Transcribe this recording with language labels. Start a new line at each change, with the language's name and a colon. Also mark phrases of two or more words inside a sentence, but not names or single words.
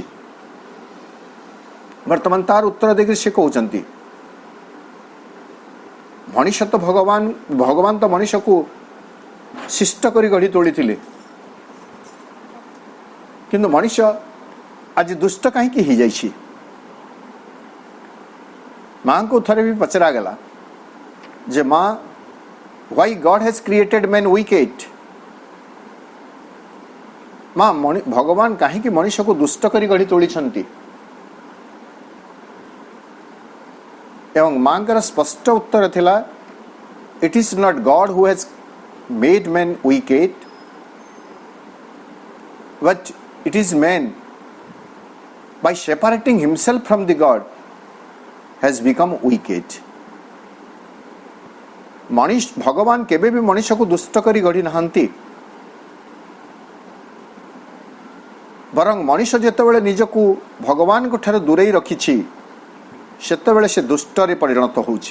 Odia: ବର୍ତ୍ତମାନ ତାର ଉତ୍ତର ଦେଇକି ସେ କହୁଛନ୍ତି ମଣିଷ ତ ଭଗବାନ ତ ମଣିଷକୁ ଶିଷ୍ଟ କରି ଗଢ଼ି ତୋଳିଥିଲେ, କିନ୍ତୁ ମଣିଷ ଆଜି ଦୁଷ୍ଟ କାହିଁକି ହେଇଯାଇଛି? ମାଙ୍କୁ ଥରେ ବି ପଚରାଗଲା ଯେ ମା,
English: why God has created men wicked?
Odia: ମା, ଭଗବାନ କାହିଁକି ମଣିଷକୁ ଦୁଷ୍ଟ କରି ଗଢ଼ି ତୋଳିଛନ୍ତି? ଏବଂ ମାଙ୍କର ସ୍ପଷ୍ଟ ଉତ୍ତର ଥିଲା,
English: it is not God who has made men wicked, but it is man by separating himself from the God has become wicked.
Odia: ଭଗବାନ କେବେ ବି ମଣିଷକୁ ଦୁଷ୍ଟ କରି ଗଢ଼ି ନାହାନ୍ତି, ବରଂ ମଣିଷ ଯେତେବେଳେ ନିଜକୁ ଭଗବାନଙ୍କ ଠାରୁ ଦୂରେଇ ରଖିଛି ସେତେବେଳେ ସେ ଦୁଷ୍ଟରେ ପରିଣତ ହେଉଛି।